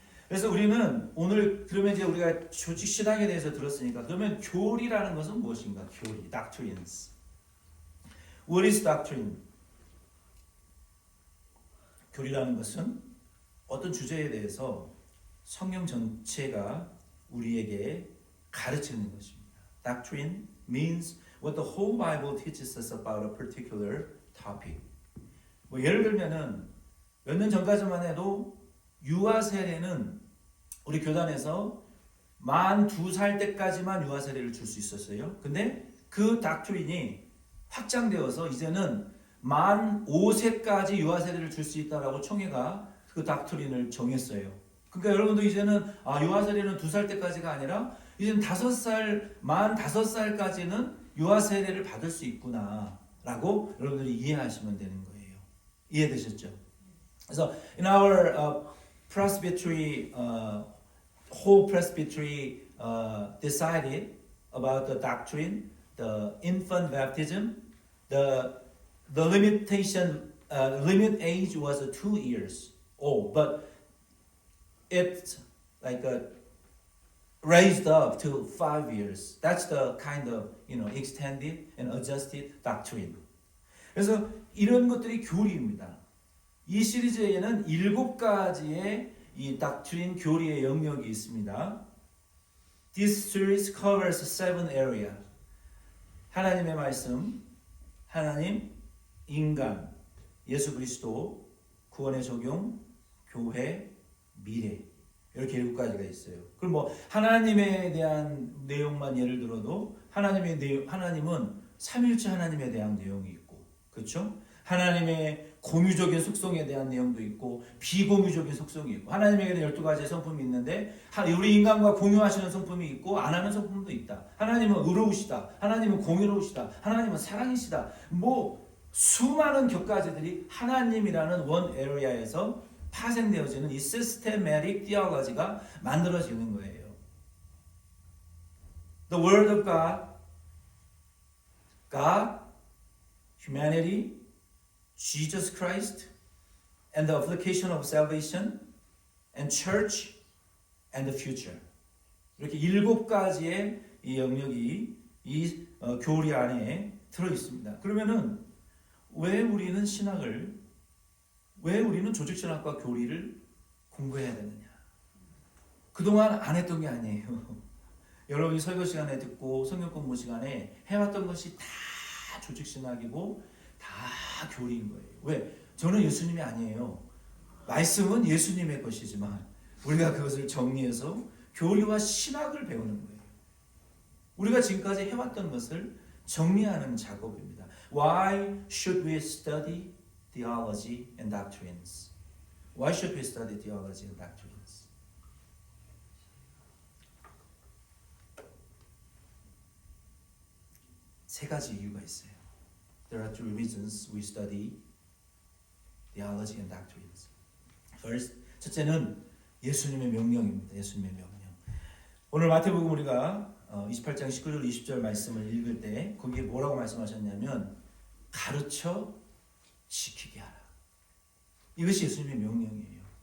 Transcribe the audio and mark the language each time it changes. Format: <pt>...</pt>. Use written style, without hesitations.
<ko>그래서 우리는 오늘 그러면 이제 우리가 조직 신학에 대해서 들었으니까 그러면 교리라는 것은 무엇인가? 교리, doctrines.</ko> <en>What is doctrine?</en> <ko>교리라는 것은 어떤 주제에 대해서 성경 전체가 우리에게 가르치는 것입니다.</ko> <en>Doctrine means what the whole Bible teaches us about a particular topic.</en> <ko>뭐 예를 들면은 몇 년 전까지만 해도 유아 세례는 우리 교단에서 만 2살 때까지만 유아 세례를 줄 수 있었어요. 근데 그 닥트린이 확장되어서 이제는 만 5세까지 유아 세례를 줄 수 있다라고 총회가 그 닥트린을 정했어요. 그러니까 여러분도 이제는 유아 세례는 2살 때까지가 아니라 이제는 5살, 만 5살까지는 유아 세례를 받을 수 있구나라고 여러분들이 이해하시면 되는 거예요. 이해되셨죠? 그래서</ko> <en>in our presbytery, whole presbytery decided about the doctrine, the infant baptism, the limitation limit age was 2 years old, but it's like raised up to 5 years. That's the kind of extended and adjusted doctrine.</en> <ko>그래서 이런 것들이 교리입니다. 이 시리즈에는 7가지의 이 doctrine 교리의 영역이 있습니다.</ko> <en>This series covers 7 areas.</en> <ko>하나님의 말씀, 하나님, 인간, 예수 그리스도, 구원의 적용, 교회, 미래. 이렇게 7가지가 있어요. 그럼 뭐 하나님에 대한 내용만 예를 들어도 하나님은 삼위일체 하나님에 대한 내용이 있고, 그렇죠? 하나님의 공유적인 속성에 대한 내용도 있고 비공유적인 속성이 있고 하나님에게는 12가지의 성품이 있는데 우리 인간과 공유하시는 성품이 있고 안 하는 성품도 있다. 하나님은 의로우시다. 하나님은 공유로우시다. 하나님은 사랑이시다. 뭐 수많은 격가지들이 하나님이라는 원 에리아에서 파생되어지는 이 시스테매틱 theology가 만들어지는 거예요.</ko> <en>The Word of God, God, humanity, Jesus Christ, and the application of salvation, and church, and the future.</en> <ko>이렇게 7가지의 이 영역이 이 교리 안에 들어 있습니다. 그러면은 왜 우리는 조직신학과 교리를 공부해야 되느냐? 그동안 안 했던 게 아니에요. 여러분이 설교 시간에 듣고 성경 공부 시간에 해왔던 것이 다 조직신학이고 다 교리인 거예요. 왜? 저는 예수님이 아니에요. 말씀은 예수님의 것이지만 우리가 그것을 정리해서 교리와 신학을 배우는 거예요. 우리가 지금까지 해왔던 것을 정리하는 작업입니다.</ko> <en>Why should we study theology and doctrines? Why should we study theology and doctrines?</en> <ko>세 가지 이유가 있어요.</ko> <en>There are 2 reasons we study theology and doctrines. First,</en> <ko>첫째는 예수님의 명령입니다. 예수님의 명령. 오늘 마태복음 우리가 28장 19절 20절 말씀을 읽을 때 거기에 뭐라고 말씀하셨냐면 가르쳐 지키게 하라. 이것이 예수님의 명령이에요.</ko>